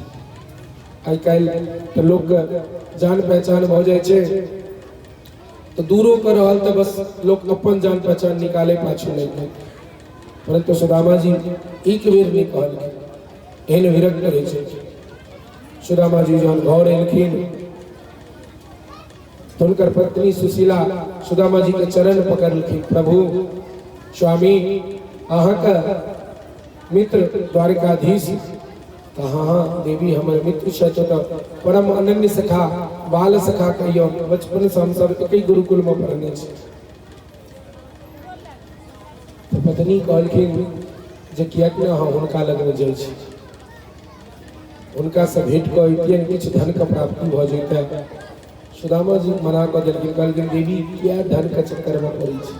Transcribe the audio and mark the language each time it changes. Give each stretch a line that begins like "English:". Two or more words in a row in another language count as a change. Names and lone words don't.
Maithili: आइ काल्हि तो लोग जान पहचान भ जाय छै, तो दूरो कर रहल तो बस लोग अपन जान पहचान निकाले पाछू लगे, परंतु सुदामा जी एक बेर नहीं कहलखिन, एहन विरक्त रहे छै। सुदामा जी जहन घर एलखिन तो उनकर पत्नी सुशीला सुदामा जी के चरण पकड़लखिन। प्रभु स्वामी अहाँ का मित्र द्वारिकाधीश? हाँ देवी हमर मित्र छथि, परम अनन्य सखा बाल सखा कहियो, बचपन से हम सब एक गुरुकुल में पढ़ने छी। तो पत्नी कहलखिन जे किएक ने अहाँ हुनका लग में जाइ छी, हुनका से भेंट कऽ किछु धन के प्राप्ति भ जैते। सुदामा जी मना कऽ देलखिन, कहलखिन देवी किया धन के चक्कर में पड़ै छी?